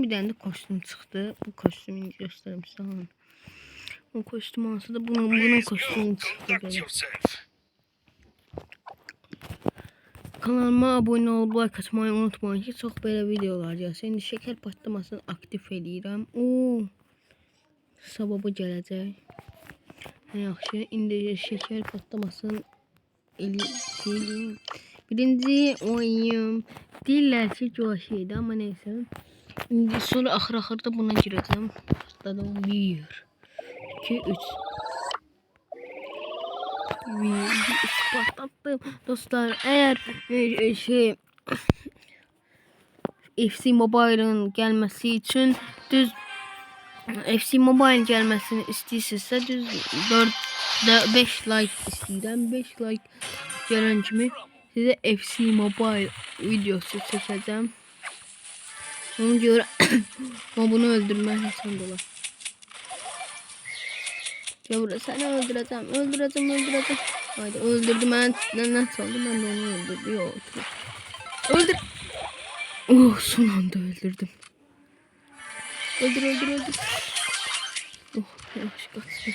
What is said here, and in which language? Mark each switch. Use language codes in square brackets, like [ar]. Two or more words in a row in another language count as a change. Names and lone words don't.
[tr] Bir tane de kostüm çıktı. Bu kostümü göstereyim size. Bu kostüm olsa da bunun kostümü çıktı böyle. Kanalıma abone olup like atmayı unutmayın ki çok böyle videolar gelsin. [az] Şimdi şeker patlamasını aktif edirəm. Sababı gələcək. Yaxşı, indi şeker patlamasını eləyim. Birinci oyun deyirlər ki, şeydi ama neyse. İndi sonra axırda buna girəcəm. [tr] Başladım. 1 2 3 patlattım. [az] Dostlar, [tr] eğer FC Mobile'ın gelmesi için [az] düz FC Mobile gelmesini istəyirsinizsə düz 5 like istəyirəm. 5 like gələn kimi sizə FC Mobile videosu çəkəcəm. Ona görə bunu öldürmək asan olar. [tr] Gel seni öldüreceğim. Haydi öldürdüm ben. Nasıl oldu? Ben de onu öldürdüm. Yok. Öldür. Oh, son anda öldürdüm. Öldür. Oh, yavaş kaçtı.